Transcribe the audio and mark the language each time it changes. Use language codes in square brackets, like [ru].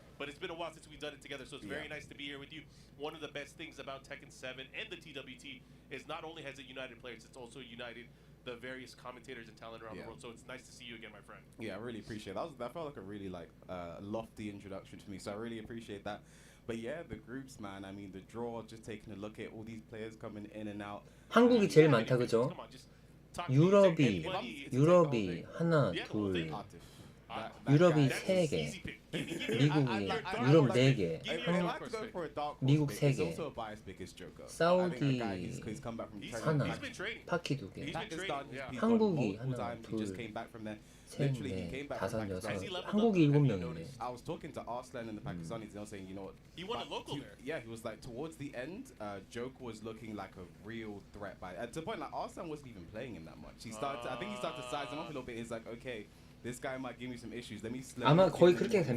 [en] But it's been a while since we've done it together, so it's very nice to be here with you. One of the best things about Tekken 7 and the TWT is not only has it united players, it's also united the various commentators and talent around the world. So it's nice to see you again, my friend. Yeah, I really appreciate it. That felt like a really lofty introduction to me, so I really appreciate that. But yeah, the groups, man. I mean, the draw. Just taking a look at all these players coming in and out. [ko] 한국이 제일 많다 그죠? 유럽이 하나 둘 유럽이 3개 미국이 유럽 4개 미국 3개 사우디 하나 파키 2개 한국이 하나 둘셋넷 다섯 여섯 한국이 7명이네. [en] I was talking to Arslan and the Pakistanis, and they were saying, you know what? He won a local there. Yeah, he was like, towards the end, Joker was looking like a real threat. To the point, like, Arslan wasn't even playing him that much. I think he started to size him up a little bit. He's like, okay, this guy might give me some issues. Let me [ko] 아마 거의 [en] give him [ko] 그렇게 [en] some